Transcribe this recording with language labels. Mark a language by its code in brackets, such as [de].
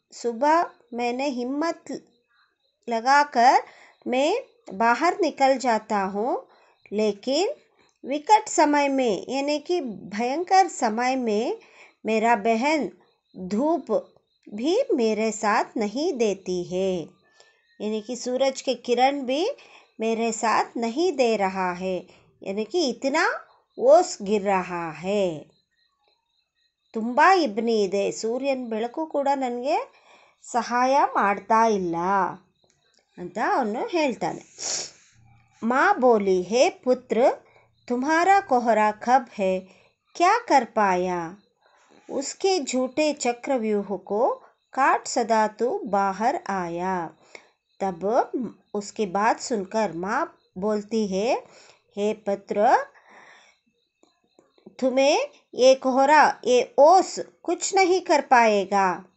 [hi] सुबह मैंने हिम्मत लगाकर मैं बाहर निकल जाता हूँ, लेकिन विकट समय में यानी कि भयंकर समय में मेरा बहन धूप भी मेरे साथ नहीं देती है, यानी कि सूरज के किरण भी मेरे साथ नहीं दे रहा है, यानी कि इतना ओस गिर रहा है. [kn] ತುಂಬ ಇಬ್ಬನಿ ಇದೆ, ಸೂರ್ಯನ ಬೆಳಕು ಕೂಡ ನನಗೆ ಸಹಾಯ ಮಾಡ್ತಾ ಇಲ್ಲ ಅಂತ ಅವನು ಹೇಳ್ತಾನೆ. [hi] माँ बोली, हे पुत्र, तुम्हारा कोहरा कब है, क्या कर पाया? उसके झूठे चक्रव्यूह को काट सदा तू बाहर आया. तब उसकी बात सुनकर माँ बोलती है, हे पुत्र, तुम्हें ये कोहरा, ये ओस कुछ नहीं कर पाएगा.